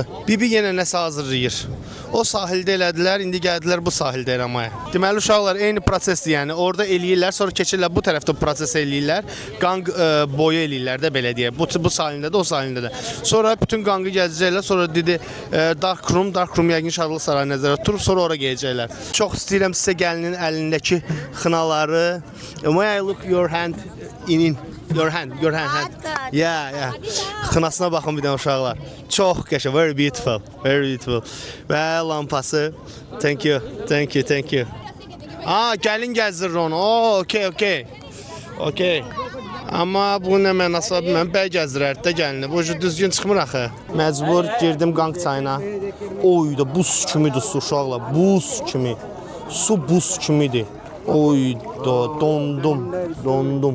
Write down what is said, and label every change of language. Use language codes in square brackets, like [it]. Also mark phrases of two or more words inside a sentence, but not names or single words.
[az] Bibi yenə nəsə hazırlayır. O sahildə elədilər, indi gəldilər bu sahildə eləməyə. Deməli uşaqlar eyni prosesdir, yəni orada eləyirlər, sonra keçirlər bu tərəfdə proses eləyirlər. Qanq boyu eləyirlər də belə deyə. Bu sahildə də, o sahildə də. Sonra bütün qanqı gəzəcəklər, sonra dedi [en] dark room [az] yəqin Şadlıq sarayı nəzərdə tuturub, sonra ora gələcəklər. Çox istəyirəm sizə gəlinin əlindəki xınaları. [en] May I look your hand in your hand. Yeah. [az] Xınasına baxın bir dənə uşaqlar. Çox qəşəng, [en] very beautiful. [az] Və lampası. [en] Thank you. [az] Gəlin gəzdirir onu. Okay. Amma bu nə mənası bilməm, bəy gəzdirərdi də gəlini. Bu düzgün çıxmır axı. Məcbur girdim qanq çayına. Oyda buz kimidir su uşaqlar. Su buz kimidir. Oyda dondum.